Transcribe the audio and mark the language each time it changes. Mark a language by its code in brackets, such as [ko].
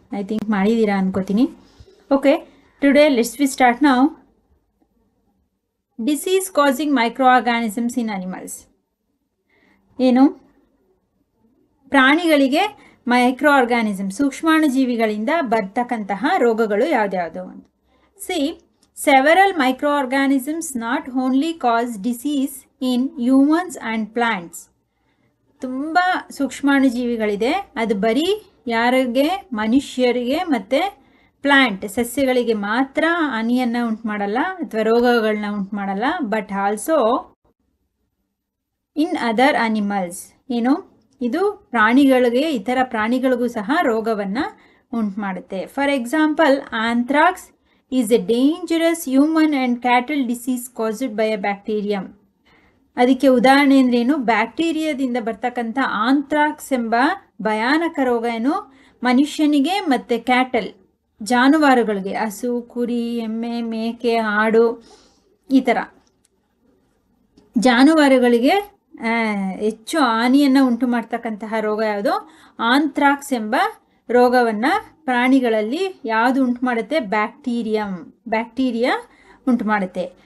[en] I think [kn] ಮಾಡಿದ್ದೀರಾ ಅನ್ಕೋತೀನಿ. [en] Okay, today let's we start now. Disease causing microorganisms in animals. [kn] ಏನು, ಪ್ರಾಣಿಗಳಿಗೆ micro organism ಸೂಕ್ಷ್ಮಾಣುಜೀವಿಗಳಿಂದ ಬರ್ತಕ್ಕಂತಹ ರೋಗಗಳು ಯಾವ್ದ್ಯಾವುದು ಅಂತ. [en] See, several microorganisms not only cause disease in humans and plants. [kn] ತುಂಬ ಸೂಕ್ಷ್ಮಾಣುಜೀವಿಗಳಿದೆ, ಅದು ಬರೀ ಯಾರಿಗೆ, ಮನುಷ್ಯರಿಗೆ ಮತ್ತು ಪ್ಲ್ಯಾಂಟ್ ಸಸ್ಯಗಳಿಗೆ ಮಾತ್ರ ಹಾನಿಯನ್ನು ಉಂಟು ಮಾಡಲ್ಲ ಅಥವಾ ರೋಗಗಳನ್ನ ಉಂಟು ಮಾಡಲ್ಲ, [en] But also in other animals. [kn] ಏನು, ಇದು ಪ್ರಾಣಿಗಳಿಗೆ, ಇತರ ಪ್ರಾಣಿಗಳಿಗೂ ಸಹ ರೋಗವನ್ನು ಉಂಟು ಮಾಡುತ್ತೆ. [en] For example, anthrax is a dangerous human and cattle disease caused by a bacterium. [kn] ಅದಕ್ಕೆ ಉದಾಹರಣೆ ಅಂದ್ರೇನು, ಬ್ಯಾಕ್ಟೀರಿಯಾದಿಂದ ಬರ್ತಕ್ಕಂಥ ಆಂಥ್ರಾಕ್ಸ್ ಎಂಬ ಭಯಾನಕ ರೋಗ ಏನು ಮನುಷ್ಯನಿಗೆ ಮತ್ತು ಕ್ಯಾಟಲ್ ಜಾನುವಾರುಗಳಿಗೆ, ಹಸು, ಕುರಿ, ಎಮ್ಮೆ, ಮೇಕೆ, ಆಡು, ಈ ಥರ ಜಾನುವಾರುಗಳಿಗೆ ಹೆಚ್ಚು ಹಾನಿಯನ್ನು ಉಂಟು ಮಾಡ್ತಕ್ಕಂತಹ ರೋಗ ಯಾವುದು, ಆಂಥ್ರಾಕ್ಸ್ ಎಂಬ ರೋಗವನ್ನು ಪ್ರಾಣಿಗಳಲ್ಲಿ ಯಾವುದು ಉಂಟು ಮಾಡುತ್ತೆ, ಬ್ಯಾಕ್ಟೀರಿಯಾ ಉಂಟು ಮಾಡುತ್ತೆ.